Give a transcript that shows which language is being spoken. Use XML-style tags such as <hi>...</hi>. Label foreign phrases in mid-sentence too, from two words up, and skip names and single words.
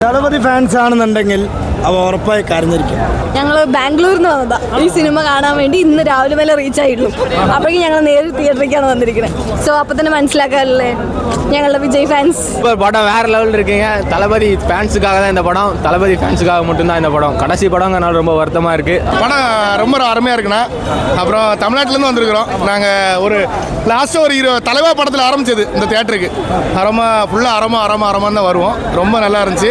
<ml>തളപതി ഫാൻസ് ആണെന്നുണ്ടെങ്കിൽ അവ ഉറപ്പായി കരഞ്ഞിരിക്കും. ഞങ്ങൾ ബാംഗ്ലൂരിൽ നിന്ന് വന്നതാ ഈ സിനിമ കാണാൻ വേണ്ടി. ഇന്ന് രാവിലെ വരെ റീച്ച് ആയിട്ടുള്ളൂ. അപ്പോഴേക്കും ഞങ്ങൾ നേരിട്ട് തിയേറ്ററിലേക്കാണ് വന്നിരിക്കുന്നത്. സോ അപ്പോൾ തന്നെ മനസ്സിലാക്കാറില്ലേ ഞങ്ങളുടെ വിജയ് ഫാൻസ്.</ml> <ta>படம் வேற லெவலில் இருக்கீங்க. தளபதி ஃபேன்ஸுக்காக தான் இந்த படம். தளபதி ஃபேன்ஸுக்காக மட்டும்தான் இந்த படம். கடைசி படம்னால ரொம்ப வருத்தமாக இருக்குது. படம் ரொம்ப அருமையாக இருக்குண்ணா. அப்புறம் தமிழ்நாட்டிலேருந்து வந்திருக்கிறோம் நாங்கள். ஒரு லாஸ்ட்டாக ஒரு தலைவா படத்தில் ஆரம்பிச்சது இந்த தியேட்டருக்கு. ஃபுல்லாக அரமான்னு தான் வருவோம். ரொம்ப நல்லா இருந்துச்சு.</ta>